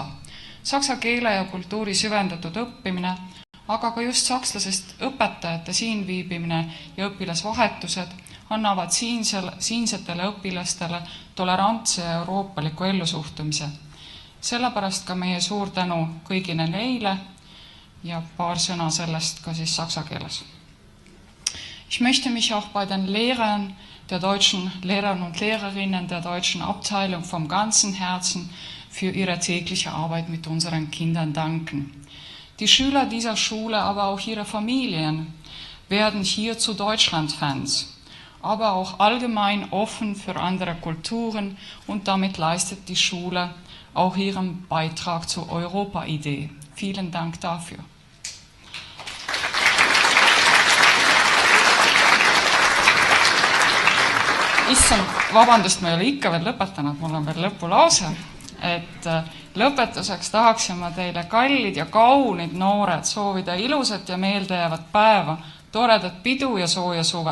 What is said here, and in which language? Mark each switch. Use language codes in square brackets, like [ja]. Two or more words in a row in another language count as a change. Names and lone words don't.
[et] Saksa keele ja kultuuri süvendatud õppimine, aga ka just sakslasest õpetajate siin viibimine ja õpilasvahetused annavad siinsetele õpilastele tolerantse ja euroopaliku ellusuhtumise. Sellepärast ka meie suur tänu kõigile neile ja paar sõna sellest ka siis saksa keeles. [de] Ich möchte mich auch bei den Lehrern der deutschen Lehrer und Lehrerinnen der deutschen Abteilung vom ganzen Herzen für ihre tägliche Arbeit mit unseren Kindern danken. Die Schüler dieser Schule, aber auch ihre Familien werden hier zu Deutschland-Fans, aber auch allgemein offen für andere Kulturen und damit leistet die Schule auch ihren Beitrag zur Europa-Idee. Vielen Dank dafür. [et] Issand, vabandust, ma ei ole ikka veel lõpetanud, mul on veel lõpulause. Et lõpetuseks tahaksin ma teile kallid ja kaunid noored soovida ilusat ja meeldejäävat päeva, toredat pidu ja sooja suve.